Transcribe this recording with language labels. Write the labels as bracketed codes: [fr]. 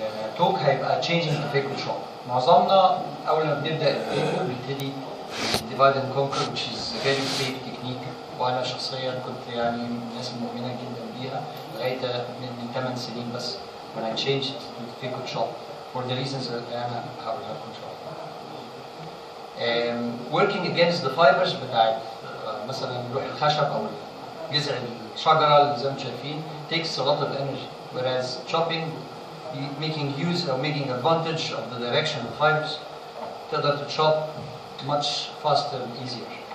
[ar] التوك هيبقى [en] changing the phaco shop. [ar] معظمنا اول ما بنبدا الفيكو بنبتدي [en] divide and conquer which is a very safe technique، [ar] وانا شخصيا كنت يعني من الناس المؤمنه جدا بيها لغايه من 8 سنين بس [en] when I changed to the phaco shop for the reasons [ar] اللي انا هقولها لكم ان شاء الله. [en] working against the fibers [ar] بتاعت مثلا لوح الخشب او جذع الشجره اللي زي ما انتم شايفين [en] takes a lot of energy, whereas chopping, making use or making advantage of the direction of the fibers [ar] تقدر [en] to chop much faster and easier.